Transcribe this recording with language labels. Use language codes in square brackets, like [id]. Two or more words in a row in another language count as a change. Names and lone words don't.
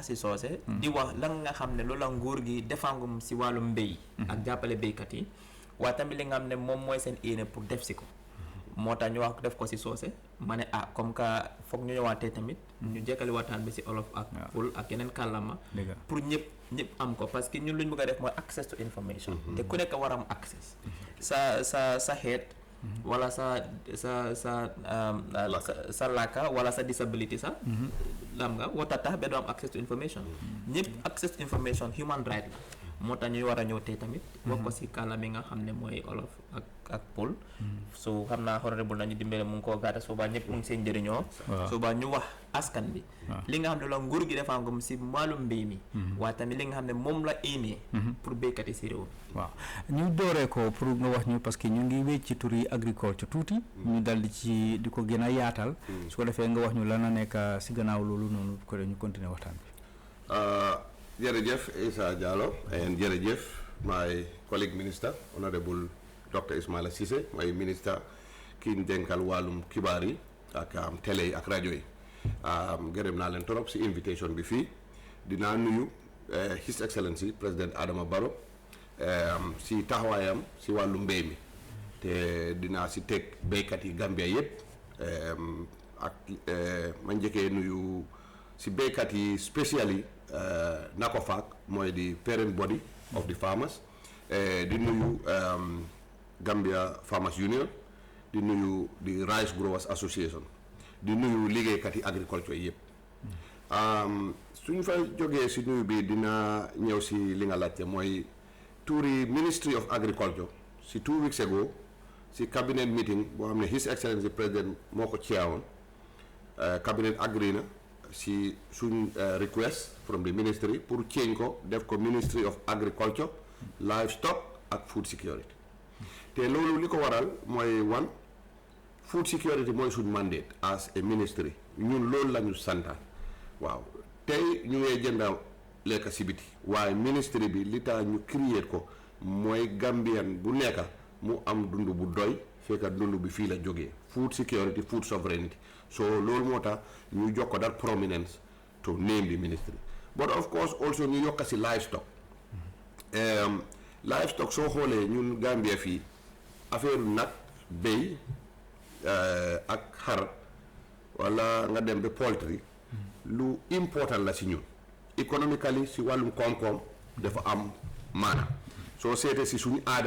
[wo] si soose di wax lan nga xam ne loolu la nguur gi defangum si wàllum mbéy ak jàppale béykat yi waaye tamit li nga xam ne moom mooy seen yéene pour def si ko moo tax ñu wax def ko si soose ma ne [fr] comme que [wo] foog ñu ñëwaatee tamit ñu jekkali waxtaan bi si olof ak pul ak yeneen kàllaama pour ñëpp am ko parce que ñun lu ñu bëgg a def mooy [en] access to information [wo] te ku nekk war am access sa xeet wala sa làkka wala sa disability sax lam nga wata tax ba doo am [en] access to information [wo] ñëpp [en] access to information human right [wo] la moo tax ñuy war a ñëw tey tamit wax ko si kàllaama yi nga xam ne mooy olof ak pol so xam naa honorable nañu dimbale mu ngi koo gàtta suba ñëpp mu ngi seen njëriñoo suba ñu wax askan bi li nga xam ne la nguur gi defangum si wàllum mbéy mi waaye tamit li nga xam ne moom la éenee pour béykat yi si réew waaw ñu dooree ko pour nga wax ñu parce que ñu ngi wécc ci tur yi agriculture tuuti ñu dal di ko gën a yaatal su ko defee nga wax ñu lan a nekk si gannaaw loolu noonu ko ñu continuer waxtaan bi [en] jërëjëf Issa Diallo and jërëjëf my colleague minister honorable Dr. [wo] Ismaila Ceesay mooy ministre ki ñu dénkal wàllum xibaar yi ak télé yi ak rajo yi gërëm naa leen trop si invitation bi fii dinaa nuyu [en] His Excellency [wo] président Adama Barrow si taxawaayam si wàllu mbéy mi te dinaa si teg béykat yi Gambia yëpp ak ma njëkkee nuyu si béykat yi spécial yi na ko faak mooy di [en] parent body of the farmers [wo] di nuyu Gambia Farmers Union di nuyu di Rice Growers Association di nuyu liggéeykat yi agriculture yëpp suñ fa jógee si nuyu bi dina ñëw si li nga laajte mooy tuuri Ministry of Agriculture si [en] 2 weeks ago [wo] si [en] cabinet meeting [wo] boo xam ne [en] His Excellency President [wo] moo ko chairwoon [en] cabinet agree [wo] na si suñ [en] request from the ministry [wo] pour change ko def ko Ministry of Agriculture Livestock ak Food Security te loolu li ko waral mooy [en] food security [wo] mooy suñ mandate [en] as a ministry [wo] ñun loolu la ñu santaan waaw tey ñu ngee jënda lekka si biti waaye ministry bi li tax ñu créer ko mooy Gambian bu nekka mu am dund bu doy fekk dund bi fii la jógee [en] food security food sovereignty [wo] so loolu moo tax ñu jox ko [en] that prominence to name the ministry but of course also [wo] ñu yokka si livestock livestock soo xoolee ñun Gambia fii affaire nag béy ak xar wala nga dem ba poultry lu important la si ñun economically si wàllum koom-koom dafa am maana soo seetee si suñu aada